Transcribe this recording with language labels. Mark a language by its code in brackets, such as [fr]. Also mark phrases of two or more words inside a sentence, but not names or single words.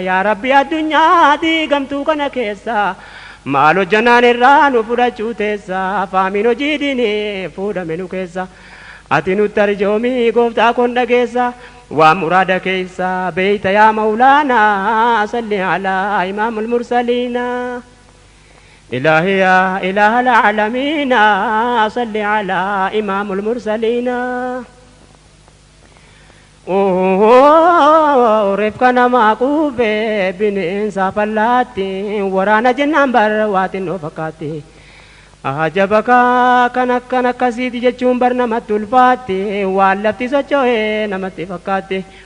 [om] Yaa Rabbi, addunyaa diigamtuu kana keessa, maal hojjannaan irraa nu fudhachuu teessa, faamiin hojii diinee fuudhame nu keessa. Ati nutti arjoomii, gooftaa koon dhageessa. Waa muraada keessa beeyta [ar] يا مولانا, صل على إمام المرسلين. إلهي يا إله العالمين، صل على إمام المرسلين. [om] Oh, reef kana maa quufe bineensa fallaatti, waraana jennaan bar waatin dhoo fakkaatti. Ajaba ka kan akkan akkasiiti jechuun bar namatti ulfaatti, waan lafti socho'e namatti fakkaatti.